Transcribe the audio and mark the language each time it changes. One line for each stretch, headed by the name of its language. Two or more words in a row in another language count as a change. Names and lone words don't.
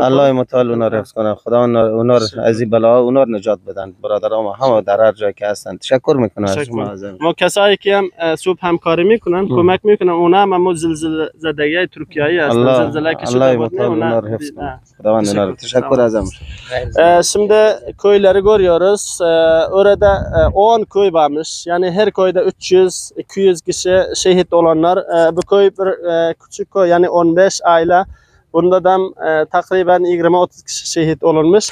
Persian: الله متعال اونا رو حفظ کنه. خدا اونا رو از این بلا اونا رو نجات بدن. برادرام همه در هر جایی که هستن تشکر میکنم از شما. ما کسایی که هم صبح همکاری میکنن کمک میکنن اونا هم زلزله زدگی ترکیه هستن. زلزله که شده بود اونا رو حفظ کنه. خداوند اونا رو تشکر ازم.
Turkish: Şimdi köyleri görüyoruz. Orada 10 köy varmış. Yani her köyde 300-200 kişi şehit olanlar. Bu köy bir küçük köy yani 15 aile. Bunda da takriben 20-30 kişi şehit olunmuş.